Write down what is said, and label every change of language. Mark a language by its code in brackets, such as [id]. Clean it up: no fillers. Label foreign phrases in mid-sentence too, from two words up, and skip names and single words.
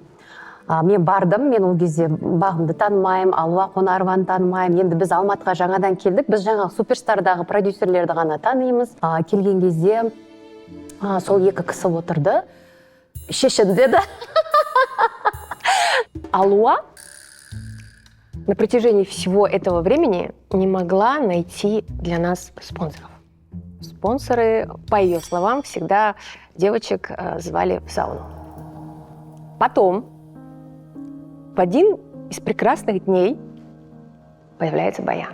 [kk] Мен бардым, мен ол кезде Бағымды танымаймын, Алуа Қонарованы танымаймын. Енді біз Алматыға жаңадан келдік, біз жаңа Суперстардағы продюсерлерді ғана танимыз. Келген кезде сол екі кісі отырды. Шешін деді. [ru] Алуа на протяжении всего этого времени не могла найти для нас спонсоров. Спонсоры, по ее словам, всегда девочек звали в сауну. Потом, в один из прекрасных дней, появляется Баян.